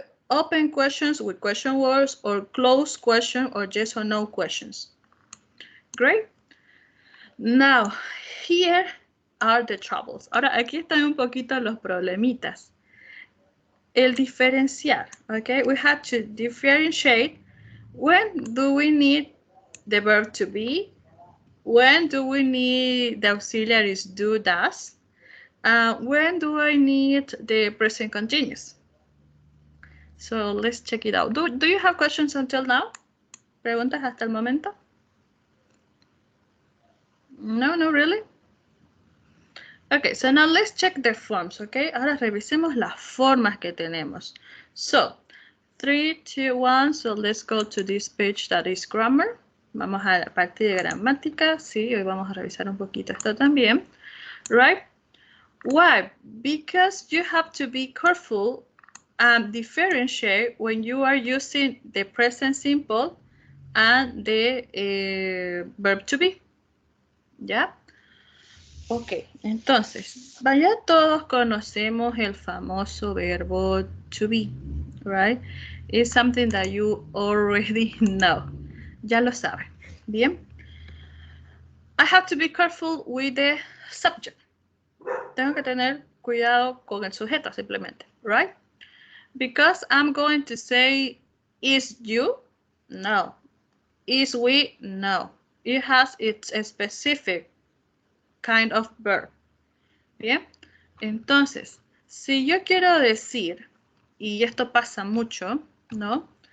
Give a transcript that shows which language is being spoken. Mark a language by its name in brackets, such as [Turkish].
[English] Open questions with question words, or closed question or yes or no questions. Great. Now, here are the troubles. [Spanish] Ahora, aquí están un poquito los problemitas. El diferenciar, okay? [English] We have to differentiate. When do we need the verb to be? When do we need the auxiliaries do, does? When do I need the present continuous? So let's check it out. Do you have questions until now? [Spanish] ¿Preguntas hasta el momento? [English] No, no, really? Okay, so now let's check the forms, okay? [Spanish] Ahora revisemos las formas que tenemos. [English] So, 3, 2, 1, so let's go to this page that is grammar. [Spanish] Vamos a la parte de gramática. Sí, hoy vamos a revisar un poquito esto también. [English] Right? Why? Because you have to be careful and differentiate when you are using the present simple and the verb to be. [Spanish] ¿Ya? Ok, entonces, ya todos conocemos el famoso verbo to be, [English] right? It's something that you already know. [Spanish] Ya lo saben. Bien. [English] I have to be careful with the subject. [Spanish] Tengo que tener cuidado con el sujeto simplemente, [English] right? Because I'm going to say, is you? No. Is we? No. It has its specific kind of verb. [Spanish] Bien. Entonces, si yo quiero decir, y esto pasa mucho, ¿no?